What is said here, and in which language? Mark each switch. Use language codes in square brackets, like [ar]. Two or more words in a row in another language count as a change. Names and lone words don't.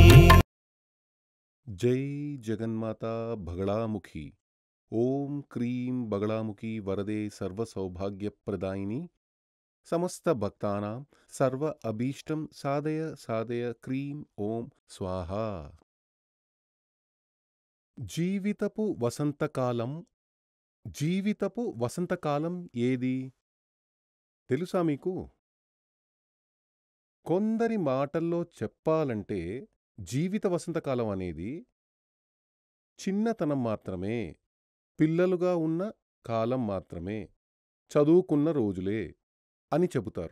[sa] जय जगन्माता बगलामुखी। ओम क्रीं बगलामुखी वरदे सर्वसौभाग्यप्रदायिनी समस्त भक्तानां सर्व अभीष्टं साधय साधय क्रीं ओम स्वाहा। [te] జీవితపు వసంతకాలం ఏది తెలుసా మీకు? కొందరి మాటల్లో చెప్పాలంటే జీవిత వసంతకాలం అనేది చిన్నతనం మాత్రమే, పిల్లలుగా ఉన్న కాలం మాత్రమే, చదువుకున్న రోజులే అని చెబుతారు.